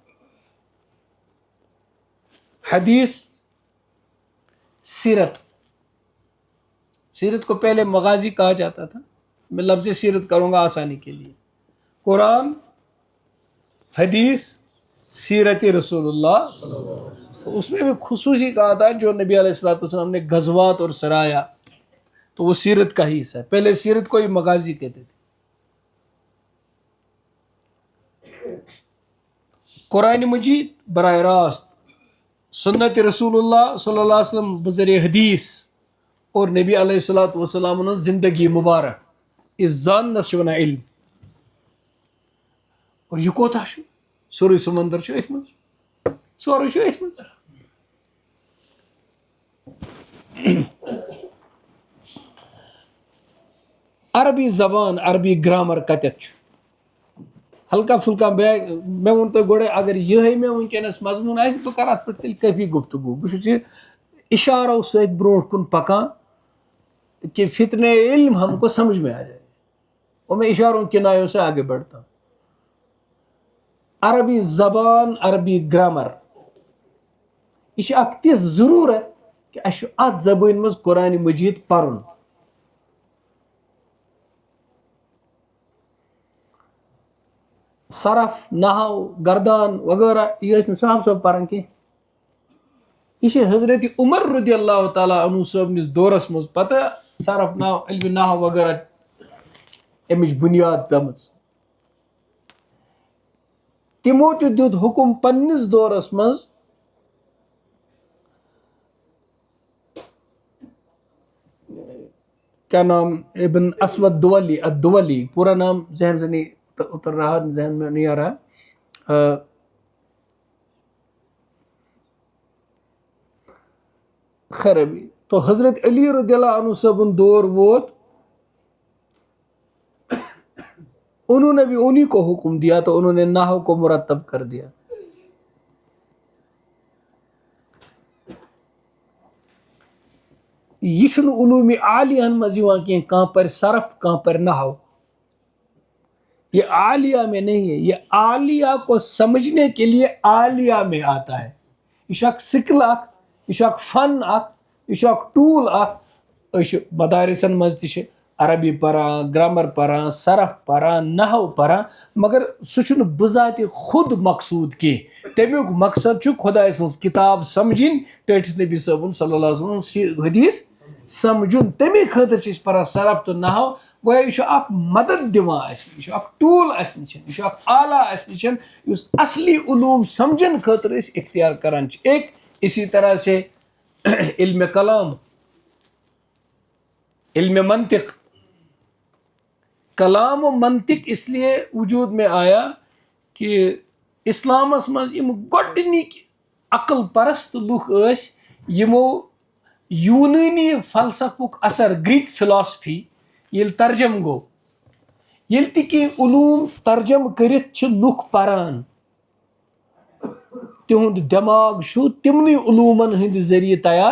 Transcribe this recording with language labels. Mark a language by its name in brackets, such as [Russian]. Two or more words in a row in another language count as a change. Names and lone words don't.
[Urdu] حدیث سیرت سیرت کو پہلے مغازی کہا جاتا تھا میں لفظ سیرت کروں گا آسانی کے لیے قرآن حدیث سیرت رسول اللہ تو اس میں بھی خصوصی کہا تھا جو نبی [Arabic] علیہ الصلوۃ والسلام [Urdu] نے غزوات اور سرایا تو وہ سیرت کا ہی حصہ ہے پہلے سیرت کو ہی مغازی کہتے تھے قرآن مجید براہ راست سنت رسول اللہ [Arabic] صلی اللہ علیہ وسلم [Urdu] بذریعہ حدیث اور نبی [Arabic] علیہ الصلوۃ والسلام [Urdu] زندگی مبارک [Kashmiri] اس زاننس چھِ وَنان علم اور یہ کوتاہ چھُ سورُے سمندر چھُ أتھۍ منٛز سورُے چھُ أتھۍ منٛز عربی زبان عربی گرامر کتٮ۪تھ چھُ [Urdu] ہلکا پھُلکا [Kashmiri] مےٚ ووٚن تۄہہِ گۄڈے اگر یِہے مےٚ وٕنکیٚنس مضموٗن آسہِ بہٕ کرٕ اتھ پٮ۪ٹھ تیٚلہِ کٲفی گفتگوٗ بہٕ چھُس یہِ اشارو سۭتۍ برونٛٹھ کُن پکان کہ فتنہ علم [Urdu] ہم کو سمجھ میں آ جائے اور میں اشاروں کنایوں سے آگے بڑھتا ہوں [Kashmiri] عربی زبان عربی گرامر یہ چھِ اکھ تِژھ ضروٗرت کہ اَسہِ چھُ اتھ زبٲنۍ منٛز قرآنِ مجیٖد پرُن صرف نحو گردان وغیرہ یہ ٲسۍ نہٕ صاحب پران کینٛہہ یہ چھِ حضرت عمر [Arabic] رضی اللہ تعالیٰ عنہ [Kashmiri] صٲبنِس دورس منٛز پتہ صرف علمِ نحو وغیرہ امِچ بُنیاد پیٚمٕژ تِمو تہِ دیُت حُکم پننِس دورس منٛز [Urdu] کیا نام ابن اسود الدولی پورا نام ذہن سے نہیں اتر رہا ذہن میں نہیں آ رہا خیر ابھی تو حضرت علی [Arabic] رضی اللہ عنہ [Kashmiri] صٲبُن دور ووت [Urdu] انہوں نے بھی انہی کو حکم دیا تو انہوں نے نحو کو مرتب کر دیا. [Kashmiri] یہ چھنہ علوم عالیہ مز یوان کینٛہہ کانٛہہ پر صرف کانٛہہ پر نحو. [Urdu] یہ عالیہ میں نہیں ہے, یہ عالیہ کو سمجھنے کے لیے عالیہ میں آتا ہے. [Kashmiri] یہ اخ سکل اخ, یہ اخ فن اخ, یہ اخ ٹول اخ. مدارسن مز تہ عربی پران, گرامر پران, صرف پران, نحو پران, مگر سہ چھُنہٕ بذات خود مقصود کینٛہہ. تمیُک مقصد چھُ خدا سٕنٛز کتاب سمجھِنۍ, ٹٲٹھِس نبی صٲبُن [Arabic] صلی اللہ علیہ وسلم [Kashmiri] حدیث سمجھُن. تمے خٲطرٕ چھِ أسۍ پران صرف تہٕ نحو. گویا یہ اخ مدد دِوان اسہِ, یہ اخ ٹول اسہِ نِش, یہ اخ آلہ اسہِ نِش یُس اصلی علوم سمجھن خٲطرٕ أسۍ اختیار کران چھِ. [Urdu] ایک اسی طرح سے علم کلام, علم منطق. کلام و منطق اس لیے وجود میں آیا [Kashmiri] کہ اسلامس مز یم گۄڈنِکۍ عقل پرست لُکھ ٲسۍ یمو یوٗنٲنی فلسفُک اثر, [English] Greek philosophy [Kashmiri] ییٚلہِ ترجم گوٚو, ییٚلہِ تہِ کینٛہہ علوم ترجم کٔرِتھ چھِ لُکھ پران, تِہُنٛد دٮ۪ماغ چھُ تِمنٕے علوٗمن ہٕنٛدِ ذٔریعہٕ تیار.